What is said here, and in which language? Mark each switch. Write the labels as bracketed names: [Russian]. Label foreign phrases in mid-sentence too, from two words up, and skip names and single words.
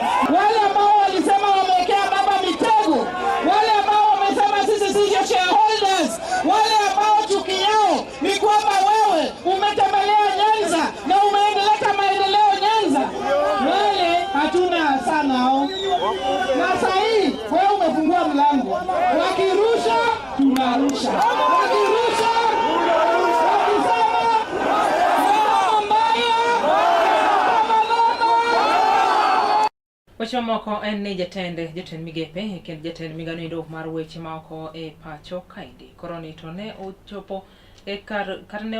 [Swahili] Wale ambao walisema wamekea baba mitego, wale ambao wamesema sisi sio shareholders, wale ambao chuki yao ni kwamba wewe umetembelea Nyanza na umeendeleta maendeleo Nyanza, wale hatuna sana hao. Na sasa hii wewe umefungua mlango, wakirusha tunarusha, wakirusha [Luo (Kenya and Tanzania)] weche moko en ni jatend migepe kendo jatend migano indo mar weche maoko e pacho kaindi koroni to ne ochopo kar ne